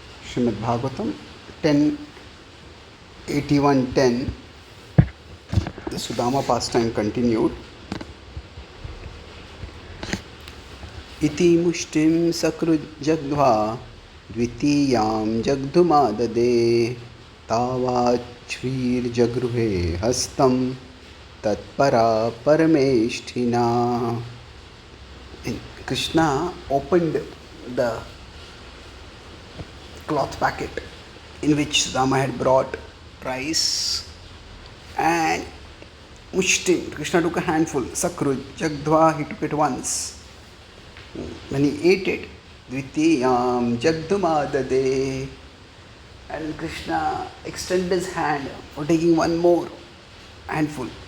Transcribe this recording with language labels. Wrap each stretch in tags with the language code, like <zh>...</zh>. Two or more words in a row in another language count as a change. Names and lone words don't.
<en>Srimad Bhagwatam 10:81:10. The Sudama pastime continued.</en> <sa>Iti mushtim sakrujagdva dvitiyam jagdumadade tavachvir jagruhe hastam tatpara parameshthina.</sa> <en>And Krishna opened the cloth packet in which Sudama had brought rice and mushtim. Krishna took a handful.</en> <sa>Sakruj, Jagdva,</sa> <en>he took it once. When he ate it,</en> <sa>Dvitiyam, Jagdumadade,</sa> <en>and Krishna extended his hand for taking one more handful.</en>